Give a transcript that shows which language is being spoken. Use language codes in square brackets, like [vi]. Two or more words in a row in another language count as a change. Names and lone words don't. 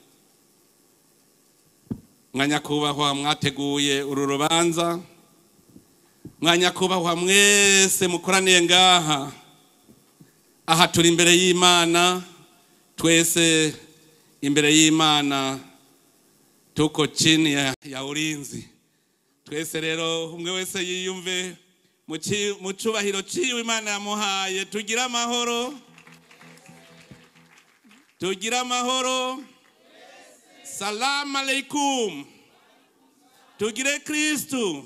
[rn] mwanyakubahwa mwateguye uru rubanza, mwanyakubahwa mwese mukoraniye ngaha, aha turi imbere y'Imana, twese imbere y'Imana [sw] tuko chini ya ulinzi, [rn] twese rero umwe wese yiyumve mu cubahiro ciwe Imana yamuhaye. Tugira amahoro, tugira amahoro. [ar] سلام عليكم. [rn] Tugire Kristu.